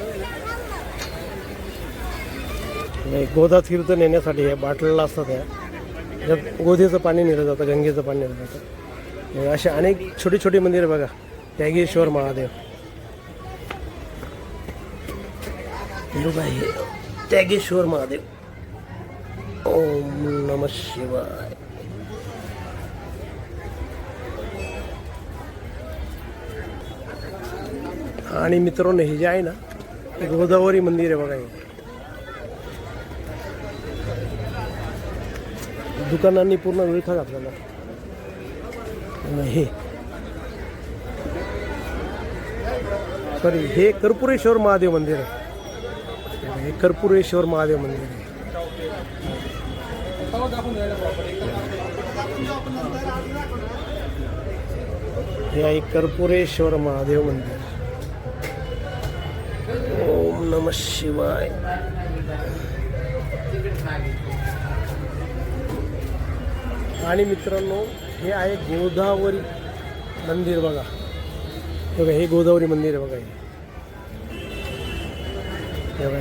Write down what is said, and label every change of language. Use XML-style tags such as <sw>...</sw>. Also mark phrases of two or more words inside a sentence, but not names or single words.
<mr>गोदा तीर्थ नेण्यासाठी हे बाटलेला असतात. यात गोधेचं पाणी नेलं जातं, गंगेचं पाणी नेलं जातं. असे अनेक छोटी छोटी मंदिरं बघा. त्यागेश्वर महादेव हे त्यागेश्वर महादेव.</mr> <sa>ओम नमः शिवाय.</sa> <mr>आणि मित्रांनो हे जे आहे ना गोदावरी मंदिर आहे बघा. हे दुकानांनी पूर्ण विळखा घातलेला. हे हे कर्पुरेश्वर महादेव मंदिर आहे. हे कर्पुरेश्वर महादेव मंदिर आहे. हे आहे कर्पुरेश्वर महादेव मंदिर.</mr> <sa>ओम नमः शिवाय.</sa> <mr>आणि मित्रांनो हे आहे गोदावरी मंदिर बघा. हे गोदावरी मंदिर आहे बघा. हे बघा.</mr>